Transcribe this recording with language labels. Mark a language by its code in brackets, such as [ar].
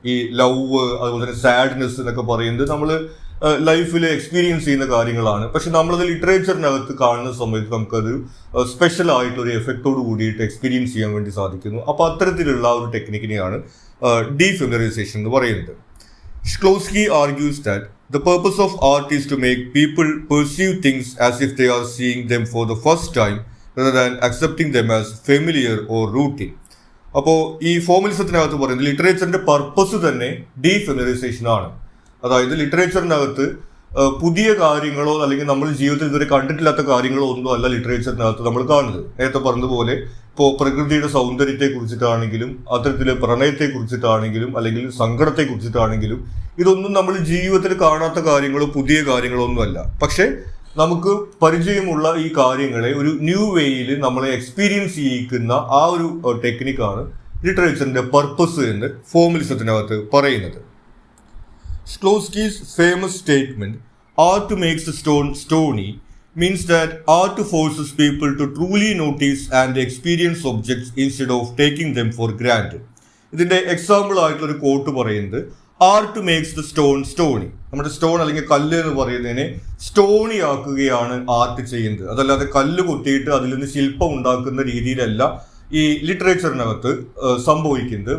[ml] ഈ ലവ്, അതുപോലെ തന്നെ സാഡ്നെസ് എന്നൊക്കെ പറയുന്നത് നമ്മൾ ലൈഫിൽ എക്സ്പീരിയൻസ് ചെയ്യുന്ന കാര്യങ്ങളാണ്. പക്ഷെ നമ്മളത് ലിറ്ററേച്ചറിനകത്ത് കാണുന്ന സമയത്ത് നമുക്കത് സ്പെഷ്യൽ ആയിട്ടൊരു എഫക്റ്റോട് കൂടിയിട്ട് എക്സ്പീരിയൻസ് ചെയ്യാൻ വേണ്ടി സാധിക്കുന്നു. അപ്പോൾ അത്തരത്തിലുള്ള ഒരു ടെക്നിക്കിനെയാണ് ഡീഫെമിലറൈസേഷൻ എന്ന് പറയുന്നത്. [en] Shklovsky argues that the purpose of art is to make people perceive things as if they are seeing them for the first time rather than accepting them as familiar or routine. [ml] അപ്പോൾ ഈ ഫോർമലിസത്തിനകത്ത് പറയുന്നത് ലിറ്ററേച്ചറിന്റെ purpose തന്നെ ഡീഫെമിലറൈസേഷൻ ആണ്. അതായത് ലിറ്ററേച്ചറിനകത്ത് പുതിയ കാര്യങ്ങളോ അല്ലെങ്കിൽ നമ്മൾ ജീവിതത്തിൽ ഇതുവരെ കണ്ടിട്ടില്ലാത്ത കാര്യങ്ങളോ ഒന്നും അല്ല ലിറ്ററേച്ചറിനകത്ത് നമ്മൾ കാണുന്നത്. നേരത്തെ പറഞ്ഞതുപോലെ ഇപ്പോൾ പ്രകൃതിയുടെ സൗന്ദര്യത്തെ കുറിച്ചിട്ടാണെങ്കിലും, അത്തരത്തിലെ പ്രണയത്തെ കുറിച്ചിട്ടാണെങ്കിലും, അല്ലെങ്കിൽ സങ്കടത്തെ കുറിച്ചിട്ടാണെങ്കിലും, ഇതൊന്നും നമ്മൾ ജീവിതത്തിൽ കാണാത്ത കാര്യങ്ങളോ പുതിയ കാര്യങ്ങളോ ഒന്നുമല്ല. പക്ഷെ നമുക്ക് പരിചയമുള്ള ഈ കാര്യങ്ങളെ ഒരു ന്യൂ വേയിൽ നമ്മളെ എക്സ്പീരിയൻസ് ചെയ്യിക്കുന്ന ആ ഒരു ടെക്നിക്കാണ് ലിറ്ററേച്ചറിന്റെ പർപ്പസ് എന്ന് ഫോർമലിസത്തിനകത്ത് പറയുന്നത്. [en] Shklovsky's famous statement, "Art makes the stone stony," means that art forces people to truly notice and experience objects instead of taking them for granted. [ml] ഇതിന്റെ എക്സാമ്പിൾ ആയിട്ടുള്ള ഒരു കോട്ട് പറയുന്നത്, [en] Art makes the stone stony. [ml] നമ്മുടെ stone അല്ലെങ്കിൽ കല്ല് എന്ന് പറയുന്നതിനെ Stony ആക്കുകയാണ് ആർട്ട് ചെയ്യുന്നത്. അതല്ലാതെ കല്ല് കൊത്തിയിട്ട് അതിൽ നിന്ന് ശില്പം ഉണ്ടാക്കുന്ന രീതിയിലല്ല ഈ ലിറ്ററേച്ചറിനകത്ത് സംഭവിക്കുന്നത്.